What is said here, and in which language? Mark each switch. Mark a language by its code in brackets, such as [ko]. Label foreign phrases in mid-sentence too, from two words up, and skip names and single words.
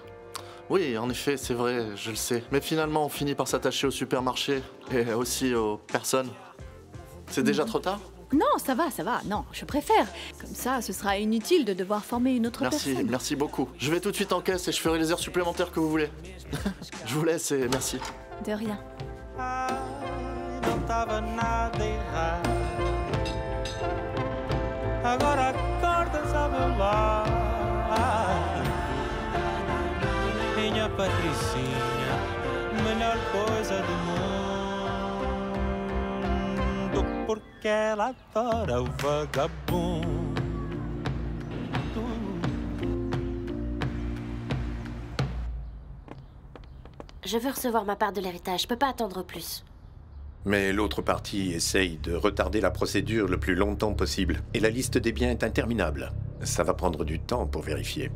[fr] Oui, en effet, c'est vrai, je le sais. Mais finalement, on finit par s'attacher au supermarché et aussi aux personnes. C'est déjà trop tard? Non, ça va. Non, je préfère. Comme ça, ce sera inutile de devoir former une autre personne. Merci beaucoup. Je vais tout de suite en caisse et je ferai les heures supplémentaires que vous voulez. Je vous laisse et merci. De rien. [pt] Não tava nada errado. Agora acordas ao meu lado. Minha Patricinha, melhor coisa do mundo, porque ela adora o vagabundo. [fr] Je veux recevoir ma part de l'héritage, je peux pas attendre plus. Mais l'autre partie essaye de retarder la procédure le plus longtemps possible. Et la liste des biens est interminable. Ça va prendre du temps pour vérifier.